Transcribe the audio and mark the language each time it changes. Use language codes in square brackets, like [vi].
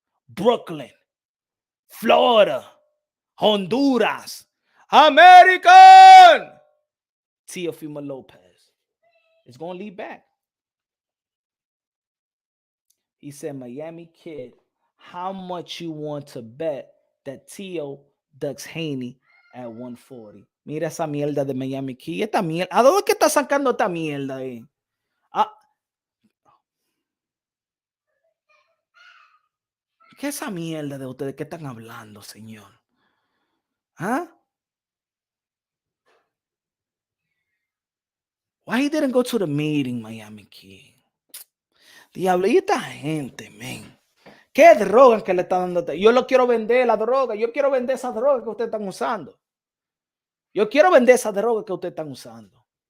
[en] Brooklyn, Florida, Honduras, American. Teofimo Lopez is going to lead back. He said, Miami Kid, how much you want to bet that Teo ducks Haney at 140? [es] Mira esa mierda de Miami Kid. Esta mierda. ¿A dónde que está sacando esta mierda ahí? ¿Qué es esa mierda de ustedes? ¿Qué están hablando, señor? ¿Ah? [en] Why he didn't go to the meeting, Miami Kid? [es] Diablo, y esta gente, man. ¿Qué droga que le están dando? Yo lo quiero vender, la droga. Yo quiero vender esa droga que ustedes están usando. Yo quiero vender esa droga que ustedes están usando.